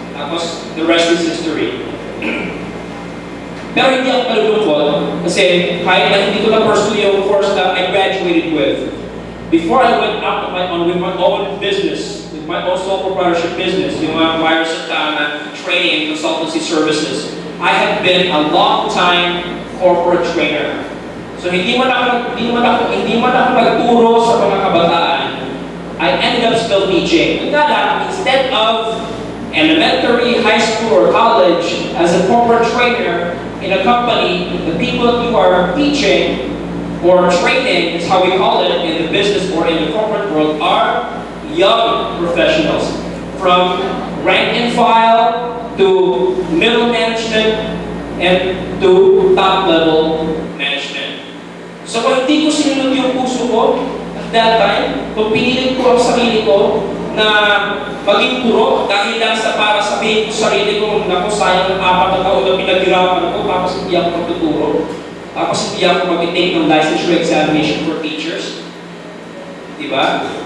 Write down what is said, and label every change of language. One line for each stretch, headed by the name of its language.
English: Tapos the rest is history.
Filipino: Pero hindi ako malulungkot kasi kahit na hindi ko na-pursue yung
English: course that I graduated with, before I went out with my own business, with my own sole proprietorship business, yung mga Myron Sta training and consultancy services, I have been a long-time corporate trainer.
Filipino: So hindi man ako nagturo sa mga kabataan.
English: I ended up still teaching. Instead of elementary, high school, or college, as a corporate trainer in a company, the people that you are teaching or training, is how we call it in the business or in the corporate world, are young professionals. From rank and file to middle management and to top level management.
Filipino: So kung hindi ko sinunod yung puso ko
English: at that time,
Filipino: kung pinilit ko ang sarili ko na maging puro dahil lang sa para sabihin ko sa sarili ko, naku, sayang ng 4 na taon na pinaghirapan ko, tapos hindi ako magtuturo. Tapos hindi ako mag-take ng
English: licensure examination for teachers.
Filipino: Diba?